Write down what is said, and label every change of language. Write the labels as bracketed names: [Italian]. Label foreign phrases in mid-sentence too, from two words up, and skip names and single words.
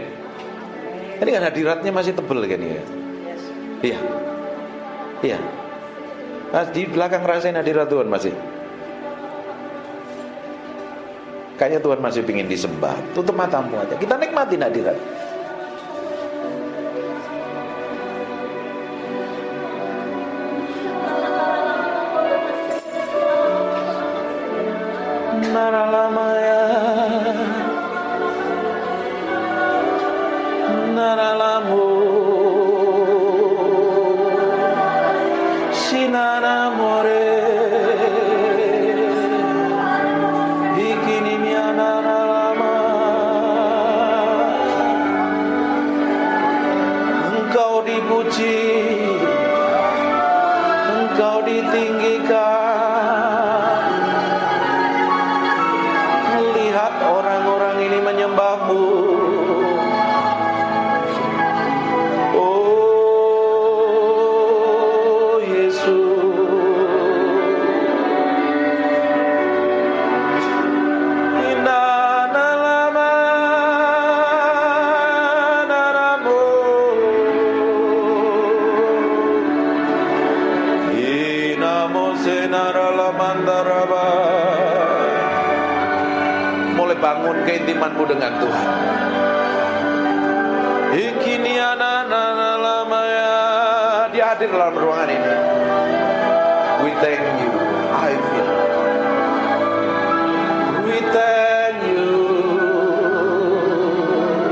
[Indonesian] Ini kan hadiratnya masih tebel kan ya? Iya. Iya. Nah, di belakang rasain hadirat Tuhan masih. Kayaknya Tuhan masih ingin disembah. Tutup matamu aja. Kita nikmatin hadirat. Naralamaya, naralamu, sinaramore, ikinimia naralama. Engkau dipuji, Engkau ditinggikan. Orang-orang ini menyembahmu. Oh Yesus, inana lama naramu, inamo senara lamandaraba. Bangun keintimanmu dengan Tuhan. Dia hadir dalam ruangan ini. [English] We thank you. I feel. We thank you.